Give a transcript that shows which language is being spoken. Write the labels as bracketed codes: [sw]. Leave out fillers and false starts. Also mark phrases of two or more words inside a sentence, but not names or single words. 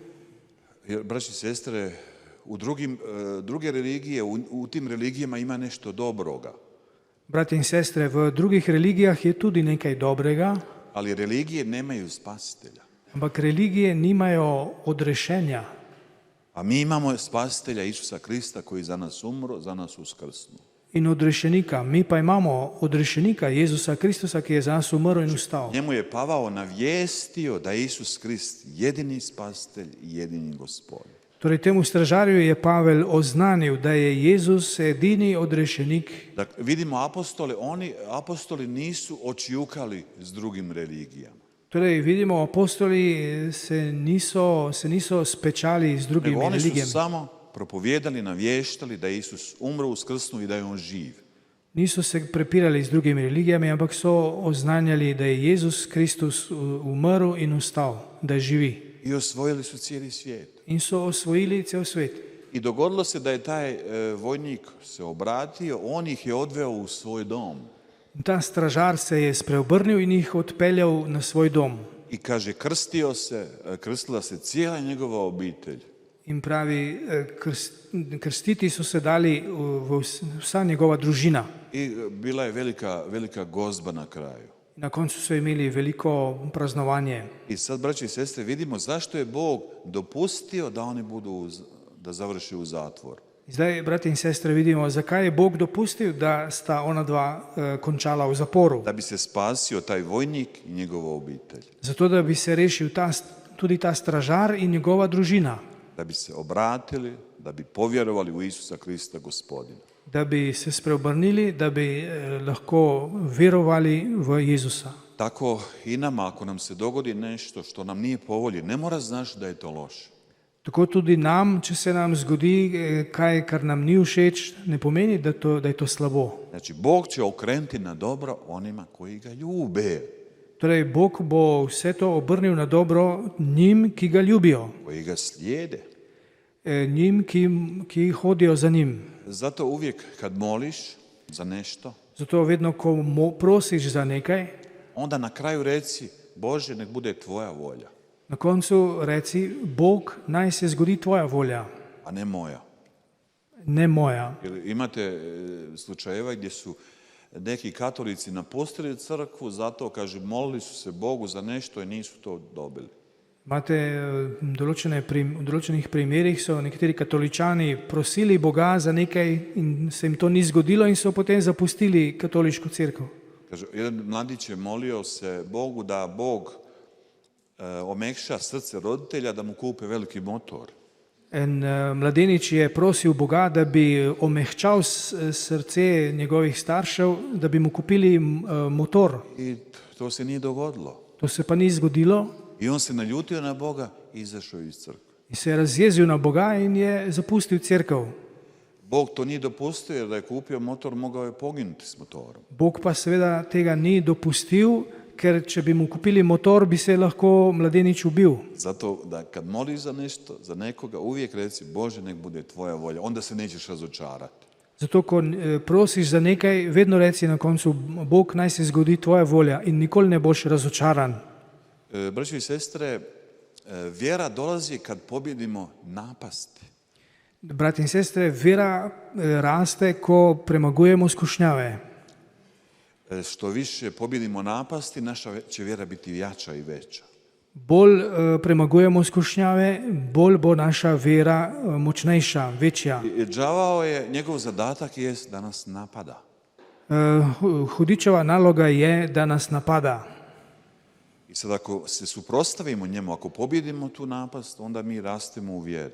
[hr] Jer, braći i sestre, u druge religije, u tim religijama ima nešto dobroga. [sl] Bratje in sestre, v drugih religijah je tudi nekaj dobrega, [hr] Ali religije nemaju spasitelja. [sl] ampak religije nimajo odrešenja. [hr] A mi imamo spasitelja Isusa Krista koji za nas umro, za nas uskrsnu. [sl] in odrešenika. Mi pa imamo odrešenika, Jezusa Kristusa, ki je za nas umrl in ustal. [hr] Njemu je Pavao navijestio da je Isus Krist jedini spasitelj i jedini gospodin. [sl] Torej temu stražarju je Pavel oznanil, da je Jezus edini odrešenik. [hr] Dakle, vidimo apostoli nisu očijukali s drugim religijama. [sl] Torej vidimo, apostoli se niso spečali z drugimi [hr] Nego oni su [sl] religijami. [hr] samo propovijedali, navještali da je Isus umro, uskrsnuo i da je on živ. [sl] Niso se prepirali z drugimi religijami, ampak so oznanjali, da je Jezus Kristus umrl in ustal, da živi. [hr] I osvojili su cijeli svijet. [sl] In so osvojili cel svet. [hr] I dogodilo se da je taj vojnik se obratio, on ih je odveo u svoj dom. [sl] In ta stražar se je spreobrnil in jih odpeljal na svoj dom. [hr] I kaže, krstila se cijela njegova obitelj. [sl] In pravi, krstiti so se dali vsa njegova družina. [hr] I bila je velika gozba na kraju. [sl] Na koncu so imeli veliko praznovanje. [hr] I sad, braći i sestre, vidimo zašto je Bog dopustio da oni da završi u zatvor. [sl] Zdaj, brati in sestre, vidimo, zakaj je Bog dopustil, da sta ona dva končala v zaporu. [hr] Da bi se spasio taj vojnik i njegova obitelj. [sl] Zato, da bi se rešil tudi ta stražar in njegova družina. [hr] Da bi se obratili, da bi povjerovali u Isusa Krista Gospodina. [sl] Da bi se spreobrnili, da bi lahko verovali v Jezusa. [hr] Tako i nama, ako nam se dogodi nešto što nam nije po volji, ne mora znaš da je to loše. [sl] Tako tudi nam, če se nam zgodi kaj, kar nam ni všeč, ne pomeni, da je to slabo. [hr] Znači, Bog će okrenuti na dobro onima koji ga ljube. [sl] Torej, Bog bo vse to obrnil na dobro njim, ki ga ljubijo. [hr] Koji ga slijede. [sl] Njim, ki hodijo za njim. [hr] Zato uvijek kad moliš za nešto, [sl] Zato vedno, ko prosiš za nekaj, [hr] onda na kraju reci, Bože, nek bude tvoja volja, [sl] na koncu reci, Bog, naj se zgodi tvoja volja, [hr] a ne moja. [sl] ne moja. [hr] Jer imate slučajeva gdje su neki katolici napustili crkvu, zato, kaže, molili su se Bogu za nešto i nisu to dobili. [sl] Imate v določenih primerih so nekateri katoličani prosili Boga za nekaj in se jim to ni zgodilo in so potem zapustili katoliško cerkev. [hr] Kaže, jedan mladić je molio se Bogu da Bog omekša srce roditelja da mu kupe veliki motor. [sl] En mladenič je prosil Boga, da bi omehčal srce njegovih staršev, da bi mu kupili motor. [hr] I to se nije dogodilo. [sl] To se pa ni zgodilo [hr] I on se naljutio na Boga i izašao iz crkve. [sl] in se je razjezil na Boga in je zapustil cerkev. [hr] Bog to nije dopustio jer da je kupio motor, mogao je poginuti s motorom. [sl] Bog pa seveda tega ni dopustil, ker če bi mu kupili motor, bi se lahko mladenič ubil. [hr] Zato da kad moliš za nešto, za nekoga, uvijek reci, Bože, nek bude tvoja volja, onda se nećeš razočarati. [sl] Zato, ko prosiš za nekaj, vedno reci na koncu, Bog, naj se zgodi tvoja volja in nikoli ne boš razočaran. [hr] Braćo i sestre, vjera dolazi kad pobjedimo napasti. [sl] Brati in sestre, vera raste, ko premagujemo skušnjave. [hr] Što više pobjedimo napasti, naša će vjera biti jača i veća. [sl] Bolj premagujemo skušnjave, bolj bo naša vera močnejša, večja. [hr] Đavao je, njegov zadatak je da nas napada. [sl] Hudičeva naloga je da nas napada. [hr] I sad ako se suprotstavimo njemu, ako pobjedimo tu napast, onda mi rastemo u vjeri.